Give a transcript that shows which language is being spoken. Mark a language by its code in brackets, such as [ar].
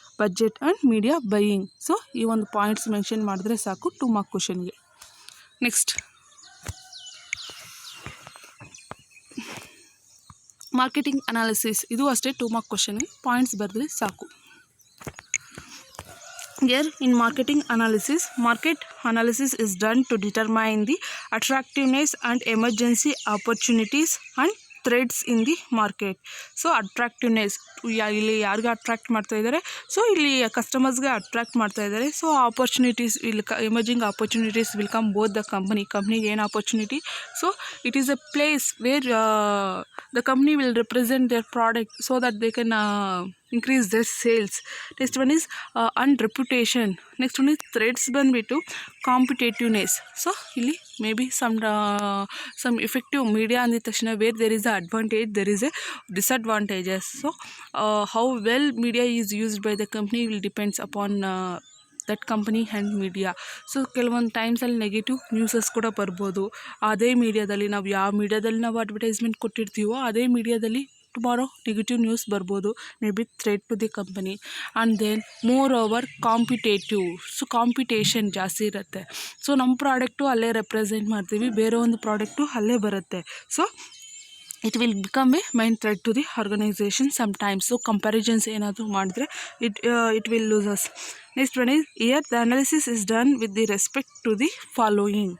[kn] Budget and media buying. So ಈ ಒಂದು points mention ಮಾಡಿದ್ರೆ ಸಾಕು 2 ಮಾರ್ಕ್ ಕ್ವಶನ್ಗೆ. ನೆಕ್ಸ್ಟ್ ಮಾರ್ಕೆಟಿಂಗ್ ಅನಾಲಿಸಿಸ್, ಇದು ಅಷ್ಟೇ 2 ಮಾರ್ಕ್ ಕ್ವಶನ್ಗೆ ಪಾಯಿಂಟ್ಸ್ ಬರೆದ್ರೆ ಸಾಕು. [en] Here in marketing analysis is done to determine the attractiveness and emergency opportunities and threats in the market. [kn] So attractiveness, ಇಲ್ಲಿ ಯಾರಿಗೆ ಅಟ್ರಾಕ್ಟ್ ಮಾಡ್ತಾ ಇದ್ದಾರೆ, ಸೊ ಇಲ್ಲಿ ಕಸ್ಟಮರ್ಸ್ಗೆ ಅಟ್ರಾಕ್ಟ್ ಮಾಡ್ತಾ ಇದ್ದಾರೆ. [en] So opportunities ಇಲ್ಲಿ emerging opportunities will come both the ಕಂಪ್ನಿಗೆ ಏನು opportunity. So it is a place where the company will represent their product so that they can increase their sales. Next one is and reputation. Next one is threats ಬಂದ್ಬಿಟ್ಟು competitiveness. So ಇಲ್ಲಿ may be some effective media [kn] ಅಂದಿದ ತಕ್ಷಣ [en] where there is a advantage there is a disadvantages. So how well media is used by the company will depends upon that company and media. [kn] So ಕೆಲವೊಂದು ಟೈಮ್ಸಲ್ಲಿ negative news ಕೂಡ ಬರ್ಬೋದು. ಅದೇ ಮೀಡಿಯಾದಲ್ಲಿ ನಾವು ಯಾವ ಮೀಡಿಯಾದಲ್ಲಿ ನಾವು ಅಡ್ವರ್ಟೈಸ್ಮೆಂಟ್ ಕೊಟ್ಟಿರ್ತೀವೋ ಅದೇ ಮೀಡಿಯಾದಲ್ಲಿ ಟುಮಾರೋ ನೆಗೆಟಿವ್ ನ್ಯೂಸ್ ಬರ್ಬೋದು, [en] May be threat to the company. And then moreover competitive, so competition [kn] ಜಾಸ್ತಿ ಇರುತ್ತೆ. ಸೊ ನಮ್ಮ ಪ್ರಾಡಕ್ಟು ಅಲ್ಲೇ ರೆಪ್ರೆಸೆಂಟ್ ಮಾಡ್ತೀವಿ, ಬೇರೆ ಒಂದು ಪ್ರಾಡಕ್ಟು ಅಲ್ಲೇ ಬರುತ್ತೆ. [en] So it will become a main threat to the organisation sometimes. So comparisons [kn] ಏನಾದರೂ ಮಾಡಿದ್ರೆ [en] It will lose us. Next one is here the analysis is done with the respect to the following.